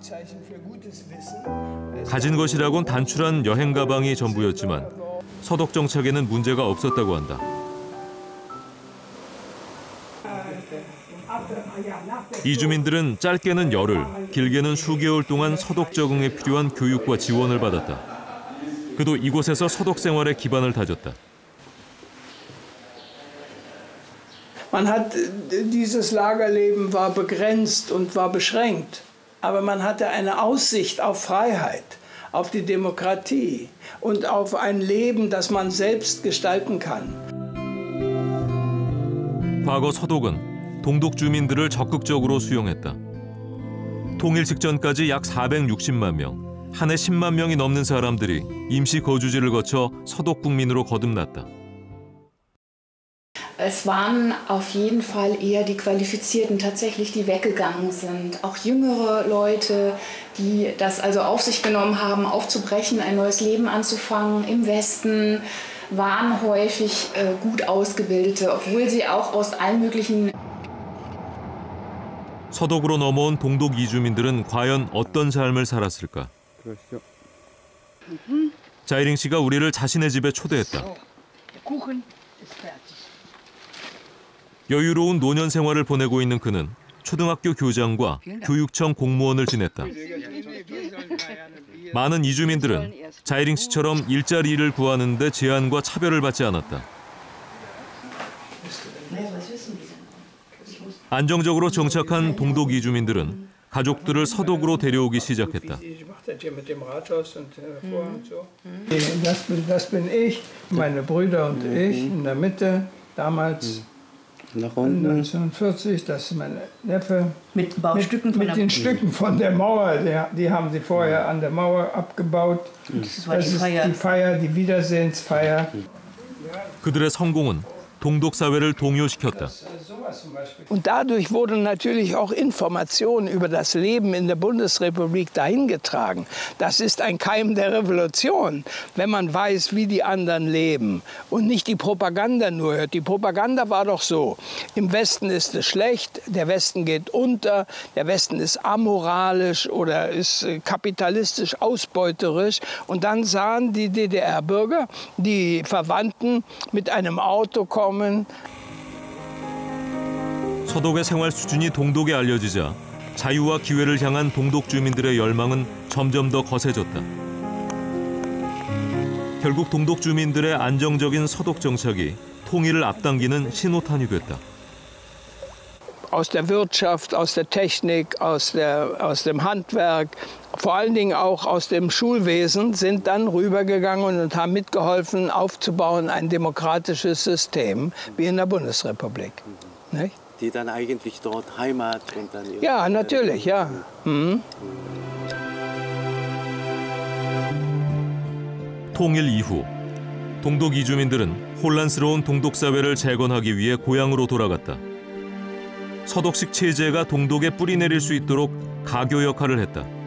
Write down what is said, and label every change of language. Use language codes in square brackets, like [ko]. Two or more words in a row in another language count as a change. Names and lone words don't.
[ko] 가진 것이라곤 단출한 여행 가방이 전부였지만 서독 정착에는 문제가 없었다고 한다. 이주민들은 짧게는 열흘, 길게는 수개월 동안 서독 적응에 필요한 교육과 지원을 받았다. 그도 이곳에서 서독 생활의 기반을 다졌다. [de] Man hat, dieses Lagerleben war begrenzt und war beschränkt, aber man hatte eine Aussicht auf Freiheit, auf die Demokratie und auf ein Leben, das man selbst gestalten kann. [ko] 과거 서독은 동독 주민들을 적극적으로 수용했다. 통일 직전까지 약 460만 명, 한 해 10만 명이 넘는 사람들이 임시 거주지를 거쳐 서독 국민으로 거듭났다. [de] Es waren auf jeden Fall eher die Qualifizierten tatsächlich, die weggegangen sind. Auch jüngere Leute, die das also auf sich genommen haben, aufzubrechen, ein neues Leben anzufangen im Westen, waren häufig gut ausgebildete, obwohl sie auch aus allen möglichen... [ko] 서독으로 넘어온 동독 이주민들은 과연 어떤 삶을 살았을까? 그렇죠. 자이링 씨가 우리를 자신의 집에 초대했다. 여유로운 노년 생활을 보내고 있는 그는 초등학교 교장과 교육청 공무원을 지냈다. 많은 이주민들은 자이링 씨처럼 일자리 일을 구하는 데 제한과 차별을 받지 않았다. 안정적으로 정착한 동독 이주민들은 가족들을 서독으로 데려오기 시작했다. [de] Das bin ich, meine Brüder und ich in der Mitte damals. 1940, das ist mein Neffe. Mit Baustücken mit den Stücken von der Mauer, die haben sie vorher an der Mauer abgebaut. Das ist die Feier, die Wiedersehensfeier. [ko] 그들의 성공은 동독 사회를 동요시켰다. [de] Und dadurch wurden natürlich auch Informationen über das Leben in der Bundesrepublik dahingetragen. Das ist ein Keim der Revolution, wenn man weiß, wie die anderen leben und nicht die Propaganda nur hört. Die Propaganda war doch so, im Westen ist es schlecht, der Westen geht unter, der Westen ist amoralisch oder ist kapitalistisch ausbeuterisch. Und dann sahen die DDR-Bürger, die Verwandten mit einem Auto kommen. [ko] 서독의 생활 수준이 동독에 알려지자 자유와 기회를 향한 동독 주민들의 열망은 점점 더 거세졌다. 결국 동독 주민들의 안정적인 서독 정착이 통일을 앞당기는 신호탄이 됐다. [de] Aus der Wirtschaft, aus der Technik, aus dem Handwerk, vor allen Dingen auch aus dem Schulwesen sind dann rübergegangen und haben mitgeholfen, aufzubauen ein demokratisches System wie in der Bundesrepublik. Nicht? Die dann eigentlich dort Heimat und dann... Ja, natürlich, ja. [ko] 통일 이후 동독 이주민들은 혼란스러운 동독 사회를 재건하기 위해 고향으로 돌아갔다. 서독식 체제가 동독에 뿌리내릴 수 있도록 가교 역할을 했다.